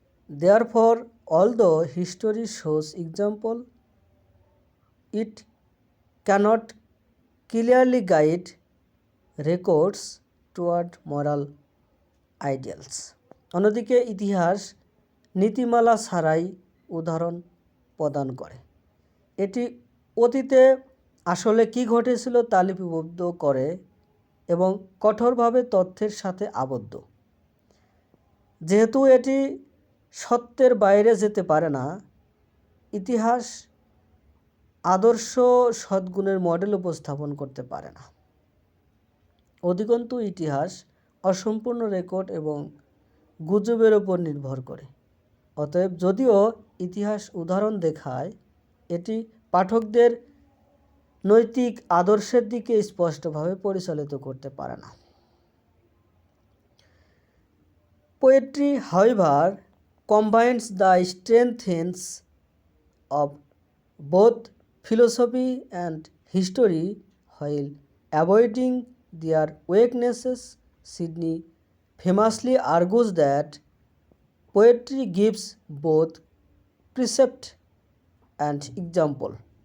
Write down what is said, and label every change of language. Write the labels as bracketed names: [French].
[English] Therefore, although history shows example, it cannot clearly guide records toward moral ideals. [Bangla] অন্যদিকে ইতিহাস নীতিমালা ছাড়াই উদাহরণ প্রদান করে। এটি অতীতে আসলে কি ঘটেছিল তা লিপিবদ্ধ করে এবং কঠোরভাবে তথ্যের সাথে আবদ্ধ। যেহেতু এটি সত্যের বাইরে যেতে পারে না, ইতিহাস আদর্শ সদ্গুণের মডেল উপস্থাপন করতে পারে না। অধিকন্তু ইতিহাস অসম্পূর্ণ রেকর্ড এবং গুজবের উপর নির্ভর করে। অতএব যদিও ইতিহাস উদাহরণ দেখায়, এটি পাঠকদের নৈতিক আদর্শের দিকে স্পষ্টভাবে পরিচালিত করতে পারে না। [English] Poetry, however, combines the strengths of both philosophy and history while avoiding their weaknesses. Sidney famously argues that poetry gives both precept and example.